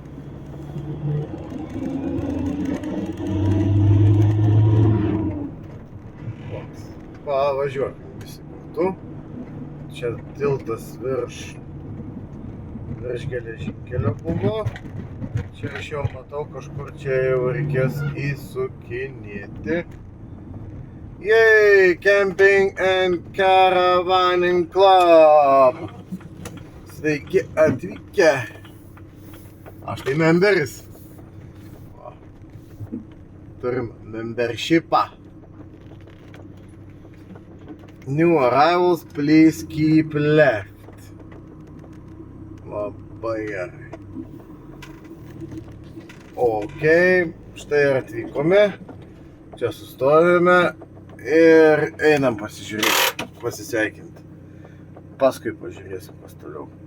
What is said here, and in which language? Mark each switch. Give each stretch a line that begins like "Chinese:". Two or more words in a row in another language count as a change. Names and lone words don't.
Lithuanian: Pavažiuokim visi kartu. Čia tiltas virš geležinkelio buvo. Čia aš jau matau, kažkur čia jau reikės įsukinėti.
English: Yay! Camping and Caravaning Club!
Lithuanian: Sveiki atvykę! Aš tai memberis. Turim membershipą.
English: New arrivals, please keep left.
Lithuanian: Labai gerai. Ok, štai ir atvykome. Čia sustojame ir einam pasižiūrėti, pasisveikinti. Paskui pažiūrėsim pas toliau.